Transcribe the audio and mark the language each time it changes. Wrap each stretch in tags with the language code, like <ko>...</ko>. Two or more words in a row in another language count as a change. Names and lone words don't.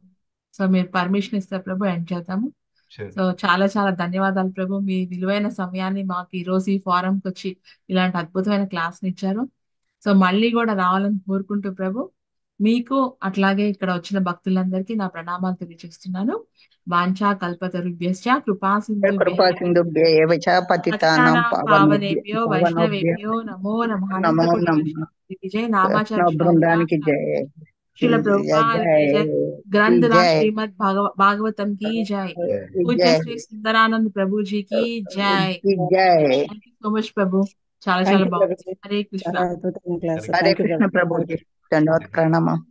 <te>సో మీరు పర్మిషన్ ఇస్తే ప్రభు ఎండ్ చేద్దాము.</te> <en>షూర్.</en> <te>సో చాలా చాలా ధన్యవాదాలు ప్రభు. మీ విలువైన సమయాన్ని మాకు ఈ రోజు ఈ ఫారంకి వచ్చి ఇలాంటి అద్భుతమైన క్లాస్ని ఇచ్చారు. సో మళ్ళీ కూడా రావాలని కోరుకుంటూ ప్రభు, మీకు అట్లాగే ఇక్కడ వచ్చిన భక్తులందరికీ నా ప్రణామాలు తెలియజేస్తున్నాను.</te> <sa>వాంఛా కల్పతరుభ్యశ్చ కృపా కృపా సింధుభ్య ఏవ చ పతితానాం పావనేభ్యో పావనేభ్యో వైష్ణవేభ్యో నమో నమః. నమో నమః. జయ నామాచార్య</sa> <te>వైష్ణవ బృందానికి జయ. శిల జయ ప్రభుపాద జయ జయ. గ్రంథరాజ్ జయ</te> <hi>శ్రీమద్ భాగవతం की जय. पूज्य జయ श्री सुंदरानंद प्रभु जी की जय.</hi> <te>జయ.</te> <en>thank you so much प्रभु.</en> <te>చాలా</te> <en>థ్యాంక్</en> <te>చాలా</te> <en>యూ</en> <te>బాగుంది. ప్రభుజీ. హరే కృష్ణ. చాలా అద్భుతమైన క్లాస్. హరే హరే</te> <en>thank you</en> <te>కృష్ణ ప్రభు. ప్రభుజీ. ధన్యవాద ప్రణామం.</te>